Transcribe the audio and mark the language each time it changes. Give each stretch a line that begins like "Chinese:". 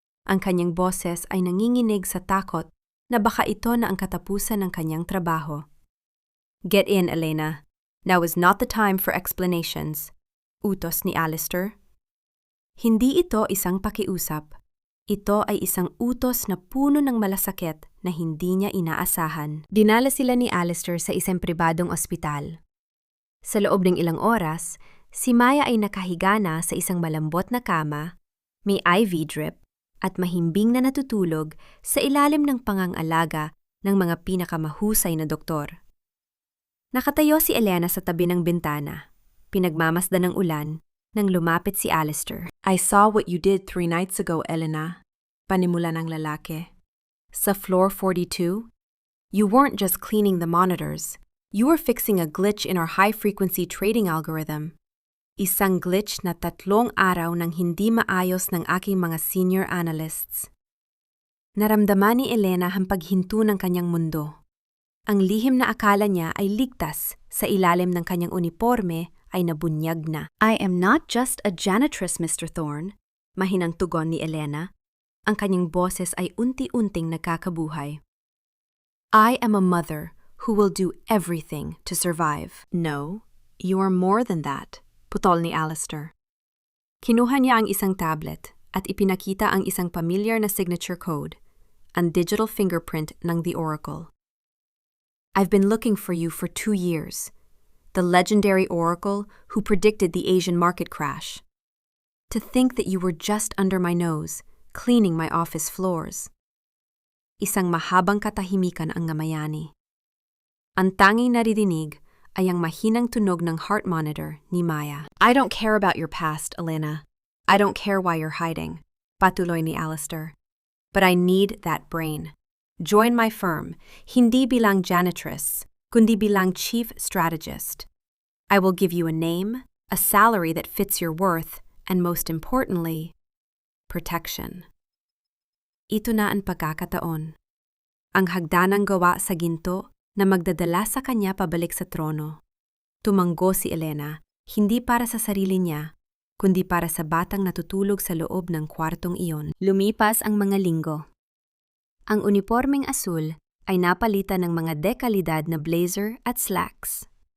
Filipino: Ang kanyang boses ay nanginginig sa takot na baka ito na ang katapusan ng kanyang trabaho.
English: Get in, Elena. Now is not the time for explanations.
Filipino: Utos ni Alistair. Hindi ito isang pakiusap. Ito ay isang utos na puno ng malasakit na hindi niya inaasahan. Dinala sila ni Alistair sa isang pribadong ospital. Sa loob ng ilang oras, si Maya ay nakahiga na sa isang malambot na kama, may IV drip, at mahimbing na natutulog sa ilalim ng pangangalaga ng mga pinakamahusay na doktor. Nakatayo si Elena sa tabi ng bintana, pinagmamasdan ng ulan, nang lumapit si Alistair.
English: I saw what you did 3 nights ago, Elena.
Filipino: Panimula ng lalaki.
English: Sa floor 42, you weren't just cleaning the monitors. You were fixing a glitch in our high-frequency trading algorithm.
Filipino: Isang glitch na 3 araw nang hindi maayos ng aking mga senior analysts. Naramdaman ni Elena ang paghinto ng kanyang mundo. Ang lihim na akala niya ay ligtas sa ilalim ng kanyang uniforme ay nabunyag na.
English: I am not just a janitress, Mr. Thorne.
Filipino: Mahinang tugon ni Elena. Ang kanyang boses ay unti-unting nagkakabuhay.
English: I am a mother who will do everything to survive. No, you are more than that,
Filipino: putol ni Alistair. Kinuha niya ang isang tablet at ipinakita ang isang pamilyar na signature code, ang digital fingerprint ng The Oracle.
English: I've been looking for you for 2 years. The legendary Oracle who predicted the Asian market crash. To think that you were just under my nose, cleaning my office floors.
Filipino: Isang mahabang katahimikan ang ngamayani. Ang tanging naririnig ay ang mahinang tunog ng heart monitor ni Maya.
English: I don't care about your past, Elena. I don't care why you're hiding,
Filipino: patuloy ni Alistair.
English: But I need that brain. Join my firm,
Filipino: hindi bilang janitress, kundi bilang chief strategist.
English: I will give you a name, a salary that fits your worth, and most importantly, protection.
Filipino: Ito na ang pagkakataon. Ang hagdanang gawa sa ginto na magdadala sa kanya pabalik sa trono. Tumanggo si Elena, hindi para sa sarili niya, kundi para sa batang natutulog sa loob ng kwartong iyon. Lumipas ang mga linggo. Ang unipormeng asul ay napalitan ng mga dekalidad na blazer at slacks.